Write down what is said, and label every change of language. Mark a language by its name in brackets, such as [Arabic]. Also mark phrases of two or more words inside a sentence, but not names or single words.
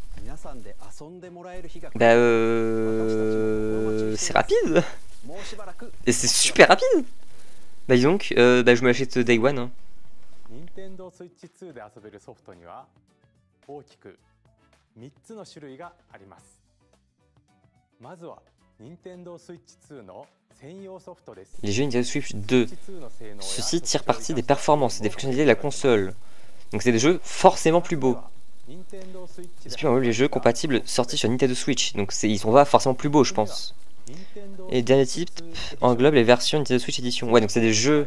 [French] Bah c'est rapide. Et c'est super rapide. Bah dis donc, bah je me l'achète [English] Day One [French] hein. [Japanese] Nintendo Switch 2で遊べるソフトには大きく3つの種類があります。まずは Nintendo Switch 2の専用ソフトです。 [French] Les jeux Nintendo Switch 2. Ceci tire parti des performances et des fonctionnalités de la console. Donc c'est des jeux forcément plus beaux. C'est plus les jeux compatibles sortis sur Nintendo Switch. Donc ils sont pas forcément plus beaux je pense. Et dernier type englobe les versions Nintendo Switch Edition. Ouais donc c'est des jeux.